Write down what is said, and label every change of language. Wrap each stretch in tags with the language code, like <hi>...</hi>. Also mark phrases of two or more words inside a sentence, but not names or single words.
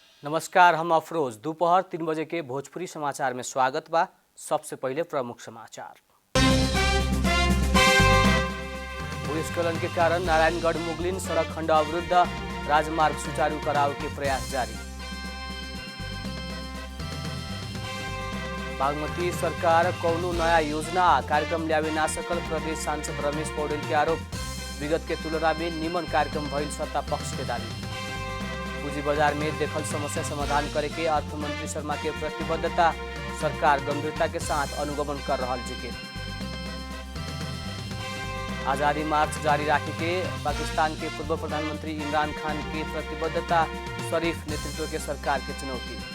<bho>नमस्कार, हम अफरोज। दोपहर 3 बजे के भोजपुरी समाचार में स्वागत बा। सबसे पहले प्रमुख समाचार। भूस्खलन के कारण नारायणगढ़ मुगलिन सड़क खंड अवरुद्ध, राजमार्ग सुचारू कराव के प्रयास जारी। बागमती सरकार कौनो नया योजना कार्यक्रम ल्यावे ना सकल, प्रदेश सांसद रमेश पौडेल के आरोप। विगत के तुलना में निमन कार्यक्रम भइल, सत्ता पक्ष के दावी। पूंजी बाजार में देखल समस्या समाधान करे के अर्थमंत्री शर्मा के प्रतिबद्धता, सरकार गंभीरता के साथ अनुगमन कर रहा जिक्र। आजादी मार्च जारी राखे के पाकिस्तान के पूर्व प्रधानमंत्री इमरान खान की प्रतिबद्धता, शरीफ नेतृत्व के सरकार की चुनौती।</bho>